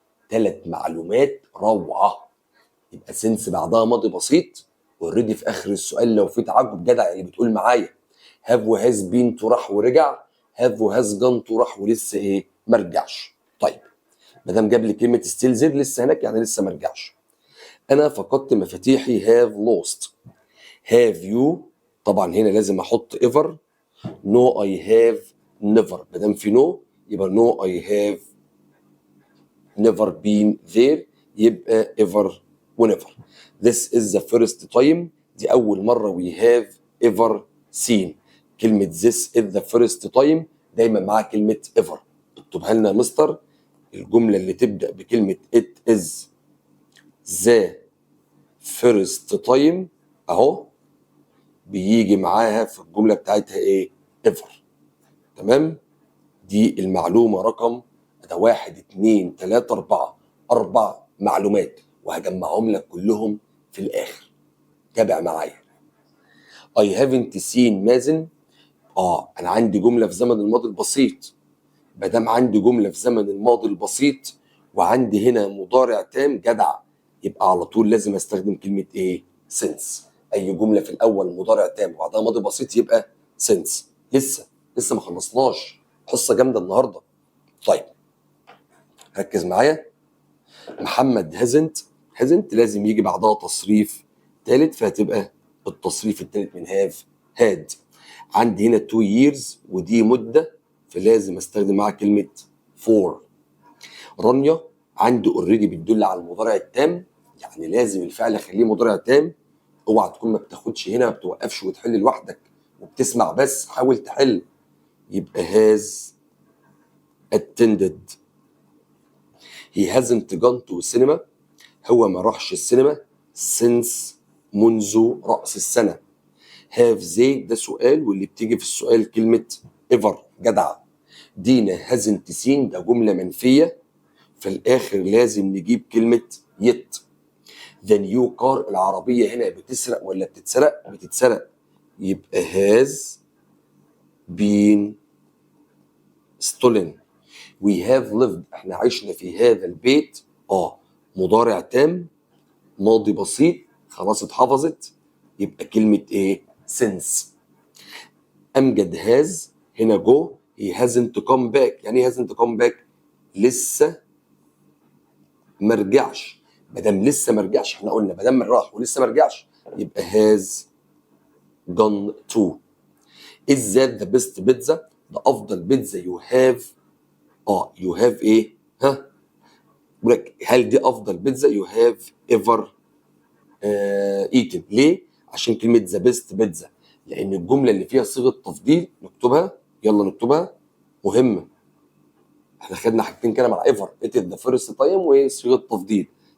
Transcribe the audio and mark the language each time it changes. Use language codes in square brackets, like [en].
[ar] 3 معلومات روعة. يبقى since بعدها ماضي بسيط، اوريدي في اخر السؤال لو في تعجب جدع اللي بتقول معايا have و has been to راح ورجع، have و has gone to راح ولسه ايه؟ ما رجعش. طيب ما دام جاب لي كلمة [en] still there [ar] لسه هناك يعني لسه ما رجعش. انا فقدت مفاتيحي [en] have lost. [ar] have you طبعا هنا لازم احط ever. [en] no I have never، [ar] ما دام في no يبقى [en] no I have never been there، [ar] يبقى ever و never. [en] this is the first time، [ar] دي اول مره [en] we have ever seen. [ar] كلمه [en] this is the first time [ar] دايما معاها كلمه ever. اكتبها لنا يا مستر، الجمله اللي تبدا بكلمه [en] it is the first time [ar] اهو بيجي معاها في الجمله بتاعتها ايه؟ ever. تمام. دي المعلومه رقم 1 2 3 4، 4 معلومات وهجمعهم لك كلهم في الاخر. تابع معايا. [en] I haven't seen Mazen. [ar] انا عندي جمله في زمن الماضي البسيط. ما دام عندي جمله في زمن الماضي البسيط وعندي هنا مضارع تام جدع، يبقى على طول لازم استخدم كلمه ايه؟ since. اي جمله في الاول مضارع تام وبعدها ماضي بسيط يبقى since. لسه ما خلصناش، قصه جامده النهارده. طيب ركز معايا. محمد hasn't لازم يجي بعدها تصريف ثالث، فهتبقى التصريف الثالث من have had. عندي هنا 2 years ودي مده، فلازم استخدم معاها كلمه for. رانيا عندي اوريدي بتدل على المضارع التام، يعني لازم الفعل اخليه مضارع تام. اوعى تكون ما بتاخدش هنا، ما بتوقفش وتحل لوحدك وبتسمع بس، حاول تحل. يبقى has attended. [en] he hasn't gone to cinema، [ar] هو ما راحش السينما since منذ رأس السنة. have they ده سؤال، واللي بتيجي في السؤال كلمة ever جدع. دينا [en] hasn't seen [ar] ده جملة منفية، في الآخر لازم نجيب كلمة yet. [en] the new car [ar] العربية هنا بتسرق ولا بتتسرق؟ بتتسرق، يبقى [en] has been stolen. we have lived [ar] احنا عشنا في هذا البيت. مضارع تام ماضي بسيط خلاص اتحفظت، يبقى كلمة ايه؟ since. امجد هاز هنا جو [en] he hasn't come back. [ar] يعني ايه [en] hasn't come back؟ [ar] لسه ما رجعش. ما دام لسه ما رجعش، احنا قلنا ما دام راح ولسه ما رجعش يبقى [en] has gone to. is that the best pizza؟ [ar] ده افضل بيتزا [en] you have. [ar] you have ايه؟ ها؟ بقول لك هل دي افضل بيتزا [en] you have ever eaten؟ [ar] ليه؟ عشان كلمة ذا بيست بيتزا، لأن الجملة اللي فيها صيغة تفضيل نكتبها. يلا نكتبها، مهمة. احنا خدنا حاجتين كده مع ايفر، [en] it is the first time [ar] وصيغة تفضيل.